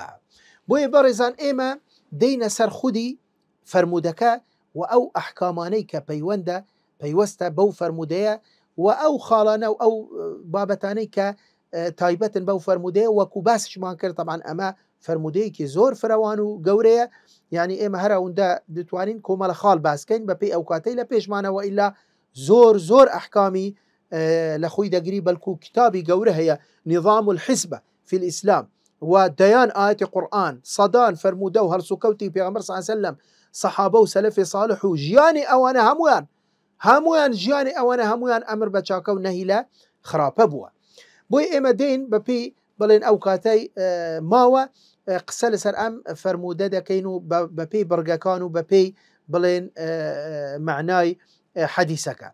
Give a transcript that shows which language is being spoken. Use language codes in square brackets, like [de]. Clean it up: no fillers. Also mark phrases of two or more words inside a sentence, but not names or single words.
[ckb] بۆیە بەڕێزان ئێمە دەینە سەر خودی فەرمودەکە و ئەو ئەحکامانەی کە پەیوەستە بەو فەرمودەیە و ئەو خاڵانە و ئەو بابەتانەی کە تایبەتن بەو فەرمودەیە وەکو باسیشمان کرد طبعاً ئەمە فەرمودەیەکی زۆر فراوان و گەورەیە یعنی ئێمە هەراوندا دەتوانین کۆمەڵە خاڵ باسکەین بەپێی ئەو کاتەی لە پێشمانەوە ئیلا زۆر ئەحکامی لە خۆی دەگری بەلکو کتابی گەورە هەیە [ar] نظام الحزب في الإسلام [ckb] و دەیان ئاەتی قورئان سەدان فەرمودە و هەرسوکەوتی پێغەمبەر [ar] صلی الله عليه وسلم [ckb] سەحابە و سەلەفی صالح و ژیانی ئەوانە هەمویان ژیانی ئەوانە هەمویان ئەمر بە چاکە و نەهی لە خراپە بووە. بۆی ئێمە دێن بەپێی بڵێن ئەو کاتەی ماوە قسە لەسەر ئەم فەرمودە دەکەین و بەپێی بڕگەکان و بەپێی بڵێن معنای حەدیسەکە.